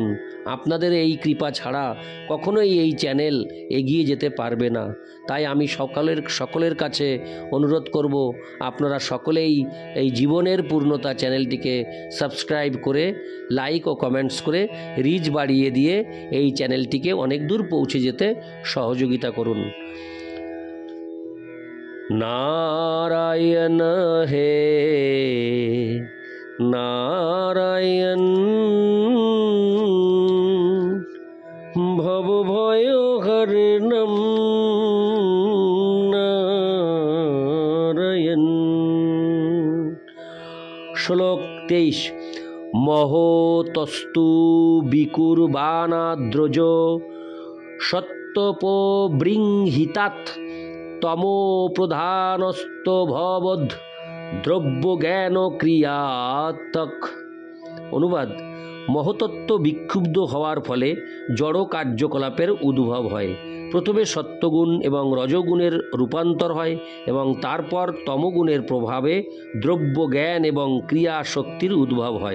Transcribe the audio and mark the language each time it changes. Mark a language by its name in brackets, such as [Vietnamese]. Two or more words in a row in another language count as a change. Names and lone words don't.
[Bangla] আপনাদের এই কৃপা ছাড়া কখনোই এই চ্যানেল এগিয়ে যেতে পারবে না। তাই আমি সকলের কাছে অনুরোধ করব, আপনারা সকলেই এই জীবনের পূর্ণতা চ্যানেলটিকে সাবস্ক্রাইব করে লাইক ও কমেন্টস করে রিচ বাড়িয়ে দিয়ে এই চ্যানেলটিকে অনেক দূর পৌঁছে যেতে সহযোগিতা করুন। [Sanskrit] नारायण हे नारायण भवभयहरणं नारायण। श्लोक 23। महोतस्तु विकुर्वाणाद्रज सत्तपोबृंहितात् तमो प्रधानस्तभवद् দ্রব্য জ্ঞান ক্রিয়াতক। [Bangla] অনুবাদ: মহতত্ত্ব বিক্ষুব্ধ হওয়ার ফলে জড় কার্যকলাপের উদ্ভব হয়। প্রথমে সত্ত্বগুণ এবং রজগুণের রূপান্তর হয় এবং তারপর তমগুণের প্রভাবে দ্রব্য জ্ঞান এবং ক্রিয়া শক্তির উদ্ভব হয়।